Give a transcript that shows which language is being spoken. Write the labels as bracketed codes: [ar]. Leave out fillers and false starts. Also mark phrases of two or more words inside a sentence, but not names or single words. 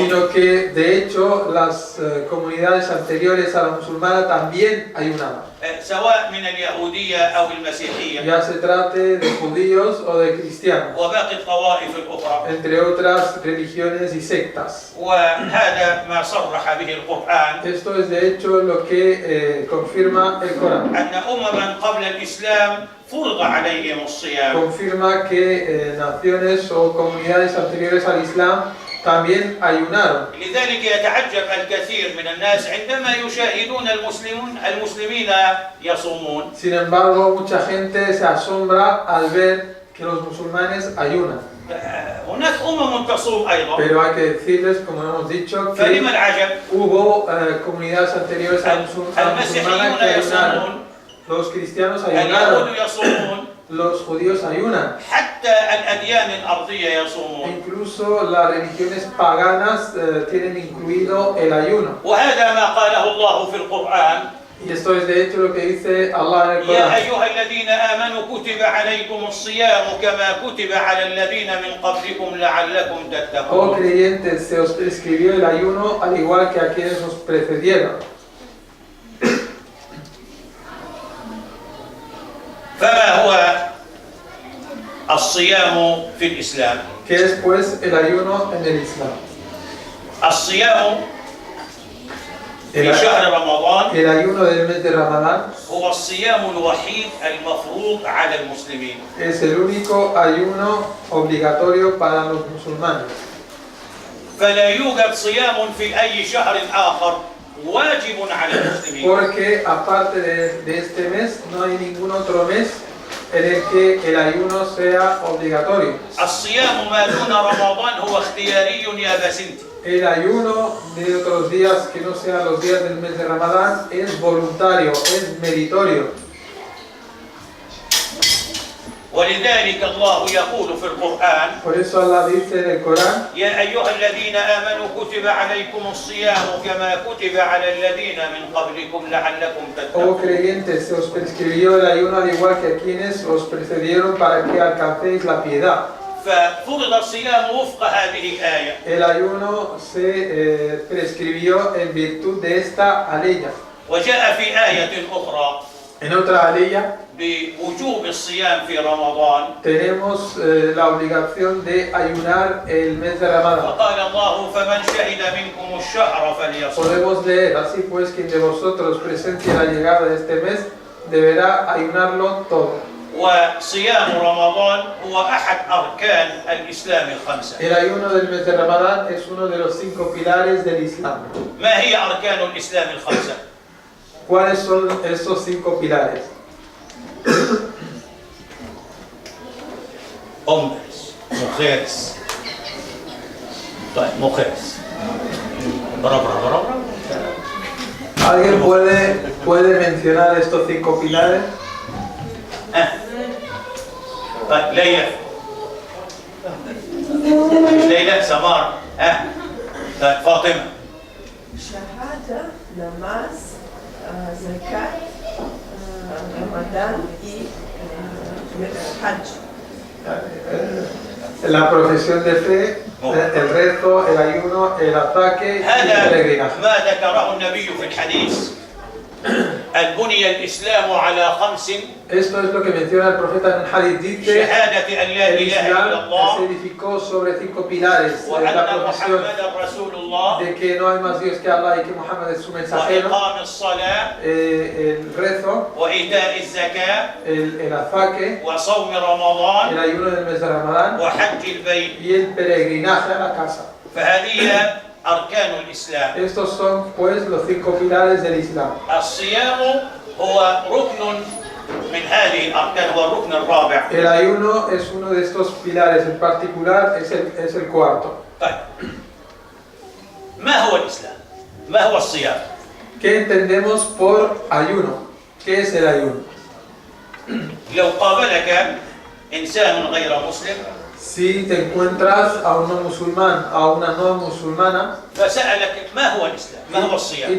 [es] sino que de hecho las comunidades anteriores a la musulmana también ayunaban, [ar] سواء من اليهودية أو المسيحية [es] ya se trate de judíos o de cristianos, [ar] وباقي الطوائف الأخرى. [es] entre otras religiones y sectas. [ar] وهذا ما صرح به القرآن [es] Esto es de hecho lo que confirma el Corán. [ar] أن أمما قبل الإسلام فرض عليهم الصيام. [es] Confirma que naciones o comunidades anteriores al Islam también ayunaron. [ar] لذلك يتعجب الكثير من الناس عندما يشاهدون المسلمين يصومون. [es] Sin embargo, mucha gente se asombra al ver que los musulmanes ayunan. [ar] هناك أمم تصوم أيضا. [es] Pero hay que decirles, como hemos dicho, [ar] فلما [es] que [ar] العجب؟ [es] hubo comunidades anteriores a la musulmana que ayunaron. Los cristianos ayunaron, [ar] اليهود يصومون [es] los judíos ayunan. [ar] حتى الأديان الأرضية يصومون. [es] Incluso las religiones paganas tienen incluido el ayuno. [ar] وهذا ما قاله الله في القرآن. [es] Y esto es de hecho lo que dice Allah en el [ar] يا [es] Corán. [ar] أيها الذين آمنوا كتب عليكم الصيام كما كتب على الذين من قبلكم لعلكم [es] Oh [ar] تتقون. [es] creyentes, se os prescribió el ayuno al igual que a quienes os precedieron. [ar] فما هو الصيام في الإسلام؟ [es] ¿Qué es pues el ayuno en el Islam? [ar] الصيام في [es] El, [ar] شهر رمضان [es] el ayuno del mes de Ramadán [ar] هو الصيام الوحيد المفروض على المسلمين. [es] es el único ayuno obligatorio para los musulmanes. [ar] فلا يوجد صيام في أي شهر آخر واجب على المسلمين. [es] Porque aparte de este mes no hay ningún otro mes en el que el ayuno sea obligatorio. [ar] الصيام ما دون رمضان هو اختياري يا بسنتي. [es] El ayuno de otros días que no sean los días del mes de Ramadán es voluntario, es meritorio. [ar] ولذلك الله يقول في القرآن [es] Por eso Allah dice en el Corán: [ar] يا أيها الذين آمنوا كتب عليكم الصيام كما كتب على الذين من قبلكم لعلكم [es] oh [ar] تتقون. [es] creyentes, se os prescribió el ayuno al igual que a quienes os precedieron para que alcancéis la piedad. [ar] ففرض الصيام وفق هذه الآية. [es] El ayuno se prescribió en virtud de esta aleya. [ar] وجاء في آية أخرى [es] En otra aleya [ar] بوجوب الصيام في رمضان. [es] tenemos la obligación de ayunar el mes de Ramadán. [ar] فقال الله فمن شهد منكم الشهر فليصم. [es] Podemos leer: así pues, quien de vosotros presencie la llegada de este mes deberá ayunarlo todo. [ar] وصيام رمضان هو أحد أركان الإسلام الخمسة. [es] El ayuno del mes de Ramadán es uno de los 5 pilares del Islam. [ar] ما هي أركان الإسلام الخمسة؟ [es] ¿Cuáles son estos 5 pilares? hombres, mujeres. [ar] طيب mujeres. برا. [es] ¿Alguien puede mencionar estos 5 pilares? [ar] طيب ليلى سمار طيب فاطمة. شهادة نماز زكاة رمضان y Hajj. [es] La profesión de fe, el rezo, el ayuno, el ataque y el [ar] هذا [es] peregrinaje. [ar] ما ذكره النبي في الحديث. بني الإسلام على 5. [es] Esto es lo que menciona el profeta en el hadith. Dice: [ar] شهادة أن لا [es] el [ar] إله إلا [es] Islam se [ar] الله [es] edificó sobre 5 pilares. La [ar] وأن [es] profesión [ar] محمدا رسول الله [es] de que no hay más Dios que Allah y que Muhammad es su mensajero, [ar] وإقام الصلاة [es] el rezo, [ar] وإيتاء الزكاة [es] el ataque, [ar] وصوم رمضان [es] el ayuno del mes de Ramadán [ar] وحج البيت. [es] y el peregrinaje a la casa. [ar] فهذه أركان الإسلام. [es] Estos son pues los 5 pilares del Islam. [ar] الصيام هو ركن من هذه الأركان، هو الركن الرابع. [es] El ayuno es uno de estos pilares, en particular es el cuarto. [ar] طيب ما هو الإسلام؟ ما هو الصيام؟ [es] ¿Qué entendemos por ayuno? ¿Qué es el ayuno? [ar] لو قابلك إنسان غير مسلم [es] Si te encuentras a un no musulmán, a una no musulmana, [ar] فسألك ما هو الإسلام؟ ما هو [es] y [ar] الصيام؟